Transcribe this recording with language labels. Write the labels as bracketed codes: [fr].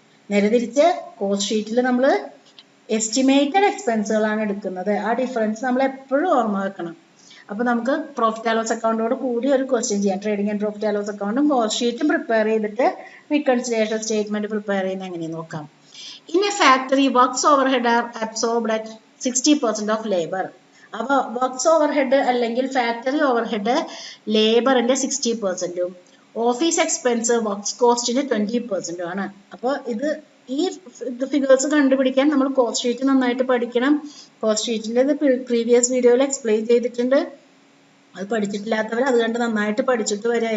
[ml] നേരെ തിരിച്ച് കോസ്റ്റ് ഷീറ്റിൽ നമ്മൾ എസ്റ്റിമേറ്റഡ് എക്സ്പെൻസുകളാണ് എടുക്കുന്നത്. ആ ഡിഫറൻസ് നമ്മൾ എപ്പോഴും ഓർമ്മ വെക്കണം. അപ്പൊ നമുക്ക് പ്രോഫിറ്റ് ആൻഡ് ലോസ് അക്കൗണ്ടോട് കൂടി ഒരു ക്വസ്റ്റ്യൻ ചെയ്യാം. Trading and profit and loss അക്കൗണ്ടും കോസ്റ്റ് ഷീറ്റും പ്രിപ്പയർ ചെയ്തിട്ട് റിക്കൺസിലിയേഷൻ സ്റ്റേറ്റ്മെന്റ് പ്രിപ്പയർ ചെയ്യുന്നത് എങ്ങനെയെന്ന് നോക്കാം. [en] In a factory, works overhead are absorbed at 60% of labor. [ml] അപ്പൊ വർക്ക്സ് ഓവർഹെഡ് അല്ലെങ്കിൽ factory overhead ലേബറിന്റെ 60%ഉം office expense works കോസ്റ്റിന്റെ 20%ഉം ആണ്. അപ്പോൾ ഈ ഫിഗേഴ്സ് കണ്ടുപിടിക്കാൻ നമ്മൾ കോസ്റ്റ് ഷീറ്റ് നന്നായിട്ട് പഠിക്കണം. കോസ്റ്റ് ഷീറ്റിന്റെ പ്രീവിയസ് വീഡിയോയിൽ എക്സ്പ്ലെയിൻ ചെയ്തിട്ടുണ്ട്. അത് പഠിച്ചിട്ടില്ലാത്തവർ അത് കണ്ട് നന്നായിട്ട് പഠിച്ചിട്ട് വരിക.